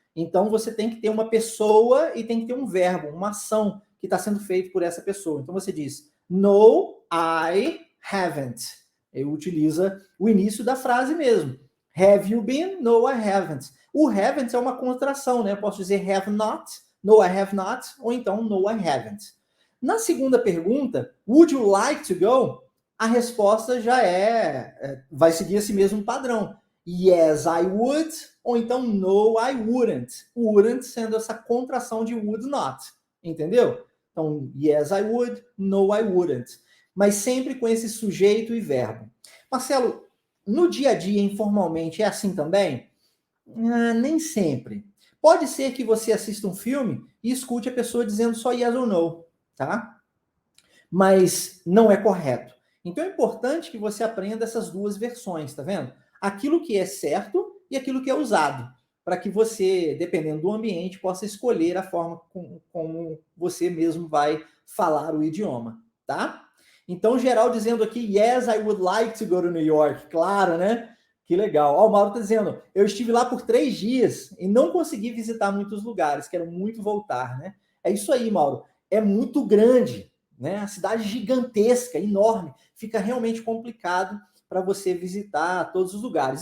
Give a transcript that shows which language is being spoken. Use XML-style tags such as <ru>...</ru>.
<pt>Então você tem que ter uma pessoa e tem que ter um verbo, uma ação que está sendo feita por essa pessoa. Então você diz,</pt> <en>no, I haven't.</en> <pt>Ele utiliza o início da frase mesmo.</pt> <en>Have you been? No, I haven't.</en> <pt>O haven't é uma contração, né? Eu posso dizer</pt> <en>have not, no, I have not,</en> <pt>ou então</pt> <en>no, I haven't.</en> <pt>Na segunda pergunta,</pt> <en>would you like to go?</en> <pt>A resposta já vai seguir esse mesmo padrão.</pt> <en>Yes, I would,</en> <pt>ou então</pt> <en>no, I wouldn't.</en> <pt>Wouldn't sendo essa contração de</pt> <en>would not,</en> <pt>entendeu? Então,</pt> <en>yes, I would, no, I wouldn't.</en> <pt>Mas sempre com esse sujeito e verbo. Marcelo, no dia a dia, informalmente, é assim também? Nem sempre. Pode ser que você assista um filme e escute a pessoa dizendo só yes ou no, tá? Mas não é correto. Então é importante que você aprenda essas duas versões, tá vendo? Aquilo que é certo e aquilo que é usado, para que você, dependendo do ambiente, possa escolher a forma como você mesmo vai falar o idioma, tá? Então, geral dizendo aqui,</pt> <en>yes, I would like to go to New York.</en> <pt>Claro, né? Que legal. Ó, o Mauro está dizendo, eu estive lá por 3 dias e não consegui visitar muitos lugares, quero muito voltar, né? É isso aí, Mauro. É muito grande, né? A cidade gigantesca, enorme. Fica realmente complicado para você visitar todos os lugares.</pt>